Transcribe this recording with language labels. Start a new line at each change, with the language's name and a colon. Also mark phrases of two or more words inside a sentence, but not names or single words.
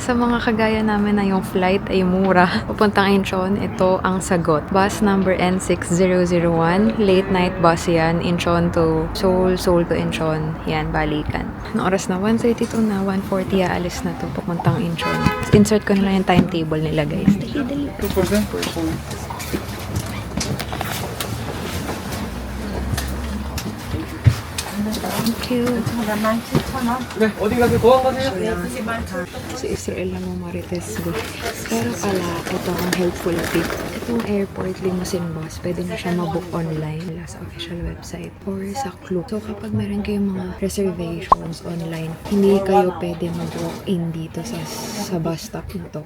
Filipino: Sa mga kagaya namin na yung flight ay mura. Pupuntang Incheon, ito ang sagot.
English: Bus number N6001. Late night bus yan. Incheon to Seoul, Seoul to Incheon.
Filipino: Yan, balikan. Anong oras na? 1:32 na. 1:40 aalis na to. Pupuntang Incheon. Insert ko na lang yung timetable nila guys. Dali, dali. 2%?
English: Thank you.
Korean: 네, 어디 가세요? 도망 가세요?
Filipino: Sa Israel lang mo marites go. Pero pala, ito ang
English: helpful tip.
Filipino: Itong
English: airport limousine bus,
Filipino: pwede na siya mabook online mula sa
English: official website
Filipino: or sa Klook. So kapag meron kayong mga
English: reservations online,
Filipino: hindi kayo pwede mag-walk-in dito sa
English: bus stop
Filipino: na to.